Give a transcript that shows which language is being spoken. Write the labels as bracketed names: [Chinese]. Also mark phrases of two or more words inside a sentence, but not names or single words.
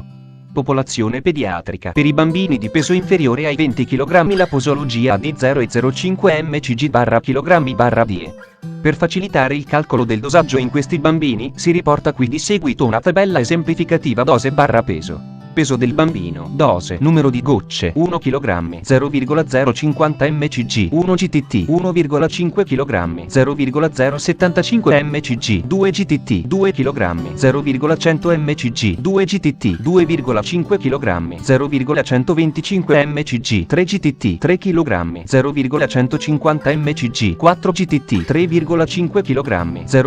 [Italian] Popolazione pediatrica. Per i bambini di peso inferiore ai 20 kg la posologia di 0,05 mcg/kg/die. Per facilitare il calcolo del dosaggio in questi bambini si riporta qui di seguito una tabella esemplificativa dose/peso. Peso del bambino. Dose. Numero di gocce: 1 kg 0,050 mcg 1 gtt 1,5 kg 0,075 mcg 2 gtt 2 kg 0,100 mcg 2 gtt 2,5 kg 0,125 mcg 3 gtt 3 kg 0,150 mcg 4 gtt 3,5 kg